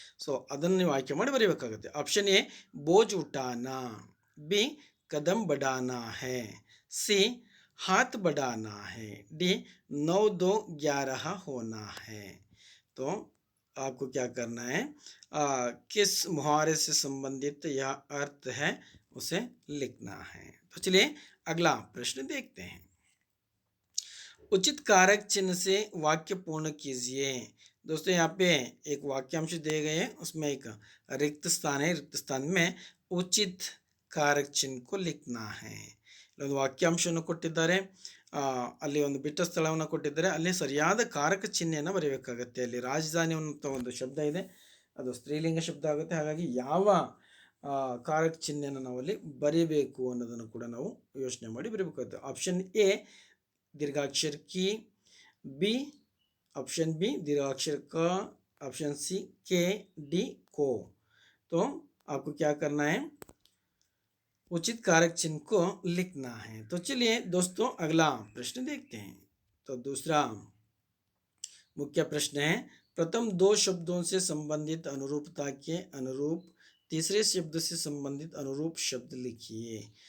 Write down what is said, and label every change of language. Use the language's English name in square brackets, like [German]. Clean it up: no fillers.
[Kannada] So ಅದನ್ನು ನೀವು ಆಯ್ಕೆ ಮಾಡಿ ಬರೀಬೇಕಾಗುತ್ತೆ. [Hindi] Option A ಬೋಜ್ ಉಠಾನಾ, B Kadam ಬಡಾನಾ high, C हाथ बढ़ाना है, डी 9 2 11 होना है. तो आपको क्या करना है, किस मुहावरे से संबंधित यह अर्थ है उसे लिखना है. तो चलिए अगला प्रश्न देखते हैं. उचित कारक चिन्ह से वाक्य पूर्ण कीजिए. दोस्तों यहाँ पे एक वाक्यांश दिए गए हैं, उसमें एक रिक्त स्थान है. रिक्त स्थान में उचित कारक चिन्ह को लिखना है. [Kannada] ಒಂದು ವಾಕ್ಯಾಂಶವನ್ನು ಕೊಟ್ಟಿದ್ದಾರೆ, ಅಲ್ಲಿ ಒಂದು ಬಿಟ್ಟ ಸ್ಥಳವನ್ನು ಕೊಟ್ಟಿದ್ದಾರೆ, ಅಲ್ಲಿ ಸರಿಯಾದ ಕಾರಕ ಚಿಹ್ನೆಯನ್ನು ಬರೀಬೇಕಾಗತ್ತೆ. ಅಲ್ಲಿ ರಾಜಧಾನಿ ಅನ್ನುವಂಥ ಒಂದು ಶಬ್ದ ಇದೆ, ಅದು ಸ್ತ್ರೀಲಿಂಗ ಶಬ್ದ ಆಗುತ್ತೆ. ಹಾಗಾಗಿ ಯಾವ ಕಾರಕ ಚಿಹ್ನೆಯನ್ನು ನಾವು ಅಲ್ಲಿ ಬರೀಬೇಕು ಅನ್ನೋದನ್ನು ಕೂಡ ನಾವು ಯೋಚನೆ ಮಾಡಿ ಬರೀಬೇಕಾಗುತ್ತೆ. [Hindi] ಆಪ್ಷನ್ ಎ दीर्घाक्षर की, बी ऑप्शन बी दीर्घाक्षर का, ऑप्शन सी के, डी को. तो आपको क्या करना है, उचित कारक चिन्ह को लिखना है. तो चलिए दोस्तों अगला प्रश्न देखते हैं. तो दूसरा मुख्य प्रश्न है, प्रथम 2 शब्दों से संबंधित अनुरूपता के अनुरूप तीसरे शब्द से संबंधित अनुरूप शब्द लिखिए.